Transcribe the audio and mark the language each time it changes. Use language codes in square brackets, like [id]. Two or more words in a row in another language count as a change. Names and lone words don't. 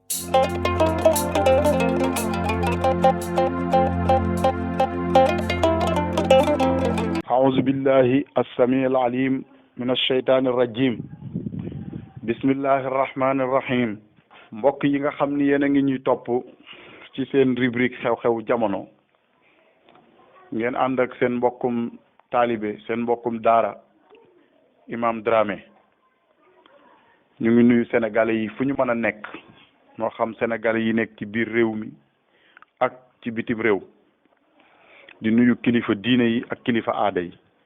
[ar] أعوذ بالله السميع العليم من الشيطان الرجيم بسم الله الرحمن الرحيم [wo] mbokk yi nga xam ni yéen a ngi ñuy topp ci seen rubrique xew-xew jamono ngeen ànd ak seen mbokkum taalibe seen mbokkum daara Imam Dramé ñu ngi nuyu sénégalais yi fu ñu mën a nekk moo xam sénégalais yi nekk ci biir réew mi ak ci bitim réew di nuyu kilifa diine yi ak kilifa aada yi